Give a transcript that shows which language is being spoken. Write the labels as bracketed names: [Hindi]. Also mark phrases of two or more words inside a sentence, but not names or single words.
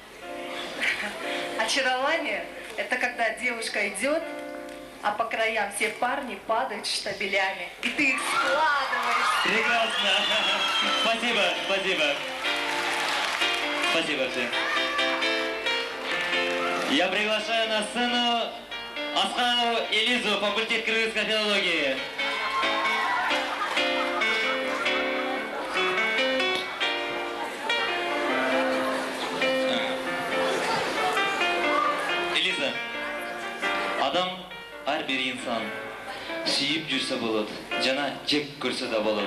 [Russian] Очарование – это когда девушка идет, а по краям все парни падают штабелями, и ты их складываешь. Прекрасно. Спасибо, спасибо. Спасибо всем. Я приглашаю на сцену Асханову Элизу, факультет кыргызской филологии. [Kyrgyz] Элиза, адам ар бир инсан сүйүп жүрсө болот, жана жек көрсө да болот.